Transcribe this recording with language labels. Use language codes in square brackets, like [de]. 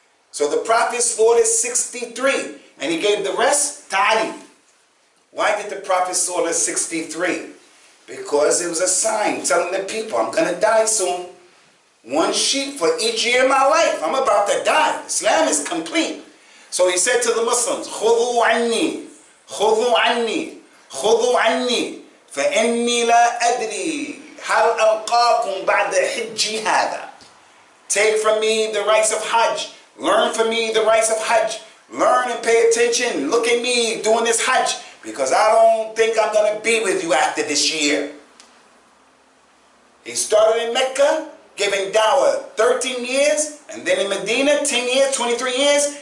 [en] So the Prophet slaughtered 63, and he gave the rest to Ali. Why did the Prophet slaughter 63? Because it was a sign telling the people, I'm going to die soon. One sheep for each year of my life. I'm about to die. Islam is complete. So he said to the Muslims, [ar] خُذُوا عَنِّي خُذُوا عَنِّي خُذُوا عَنِّي فَإِنِّي لَا أَدْرِي هَلْ أَلْقَاكُمْ بَعْدَ حِجِّي هَذَا. [en] Take from me the rights of Hajj. Learn from me the rights of Hajj. Learn and pay attention. Look at me doing this Hajj, because I don't think I'm going to be with you after this year. He started in Mecca, giving dawah 13 years, and then in Medina 10 years, 23 years.